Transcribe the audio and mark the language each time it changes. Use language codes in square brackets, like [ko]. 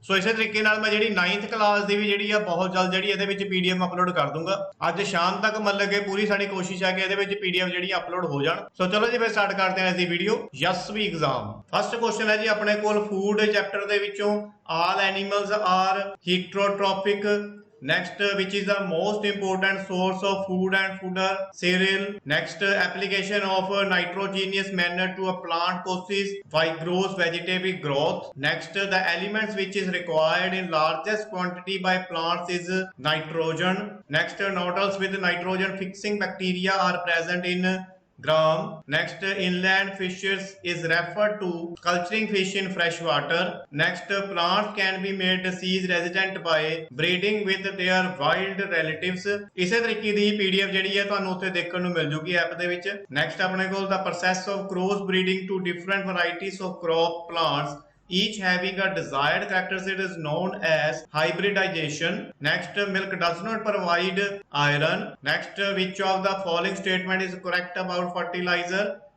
[pa] ਸੋ ਇਸੇ ਤਰੀਕੇ ਨਾਲ ਮੈਂ ਜਿਹੜੀ 9th ਕਲਾਸ ਦੀ ਵੀ ਜਿਹੜੀ ਆ ਬਹੁਤ ਜਲਦ ਜਿਹੜੀ ਇਹਦੇ ਵਿੱਚ ਪੀਡੀਐਫ ਅਪਲੋਡ ਕਰ ਦੂੰਗਾ। ਅੱਜ ਸ਼ਾਮ ਤੱਕ ਮਤਲਬ ਕਿ ਪੂਰੀ ਸਾਡੀ ਕੋਸ਼ਿਸ਼ ਹੈ ਕਿ ਇਹਦੇ ਵਿੱਚ ਪੀਡੀਐਫ ਜਿਹੜੀ ਅਪਲੋਡ ਹੋ ਜਾਣ। ਸੋ ਚਲੋ ਜੀ ਫਿਰ ਸਟਾਰਟ ਕਰਦੇ ਹਾਂ ਇਸ ਵੀਡੀਓ ਯਸਵੀ ਐਗਜ਼ਾਮ। ਫਸਟ ਕੁਐਸਚਨ ਹੈ ਜੀ ਆਪਣੇ ਕੋਲ ਫੂਡ ਚੈਪਟਰ ਦੇ ਵਿੱਚੋਂ [en] All animals are heterotrophic. Next, which is the most important source of food and fodder? Cereal. Next, application of nitrogenous manure to a plant causes by gross vegetable growth. Next, the elements which is required in largest quantity by plants is nitrogen. Next, nodules with nitrogen fixing bacteria are present in gram. Next, inland fishes is referred to culturing fish in fresh water. Next, plants can be made disease resistant by breeding with their wild relatives. [pa] ਇਸੇ ਤਰੀਕੇ ਦੀ PDF ਜਿਹੜੀ ਹੈ ਤੁਹਾਨੂੰ ਉੱਥੇ ਦੇਖਣ ਨੂੰ ਮਿਲ ਜੂਗੀ app ਦੇ ਵਿੱਚ। ਨੈਕਸਟ ਆਪਣੇ ਕੋਲ [en] the process of cross breeding to different varieties of crop plants each having a desired characteristic is known as hybridization. Next, milk does not provide iron. Next, which of the following statement is correct about fertilizer?